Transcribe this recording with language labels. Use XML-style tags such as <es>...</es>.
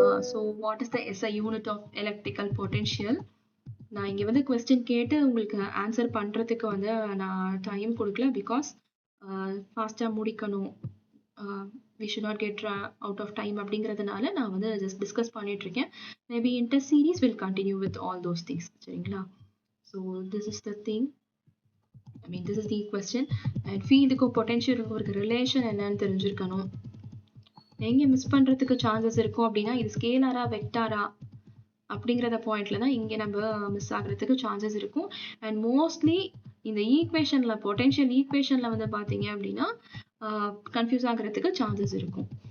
<en>So what is the SI unit of electrical potential?</en> <ta>நான் இங்க வந்து கொஸ்டின் கேட்டு உங்களுக்கு ஆன்சர் பண்றதுக்கு வந்து நான் டைம் குடுக்கல. பிகாஸ் ஃபாஸ்ட்டா முடிக்கணும்.</ta> <en>we should not get out of time</en> <ta>அப்படிங்கிறதுனால நான் வந்து ஜஸ்ட் டிஸ்கஸ் பண்ணிட்டு இருக்கேன்.</ta> <en>Maybe in test series will continue with all those things.</en> <ta>சரிங்களா?</ta> <en>So this is the thing. I mean this is the question.</en> <ta>And ஃபீல்டுக்கும் பொட்டன்ஷியலுக்கும் இருக்க relation என்னன்னு தெரிஞ்சிருக்கணும். எங்க மிஸ் பண்றதுக்கு சான்சஸ் இருக்கும் அப்படின்னா, இது ஸ்கேலரா வெக்டாரா அப்படிங்கிறத பாயிண்ட்ல தான் இங்க நம்ம மிஸ் ஆகுறதுக்கு சான்சஸ் இருக்கும். அண்ட் மோஸ்ட்லி இந்த ஈக்குவேஷன்ல பொட்டன்ஷியல் ஈக்குவேஷன்ல வந்து பாத்தீங்க அப்படின்னா கன்ஃபியூஸ் ஆகுறதுக்கு சான்சஸ் இருக்கும்.</ta>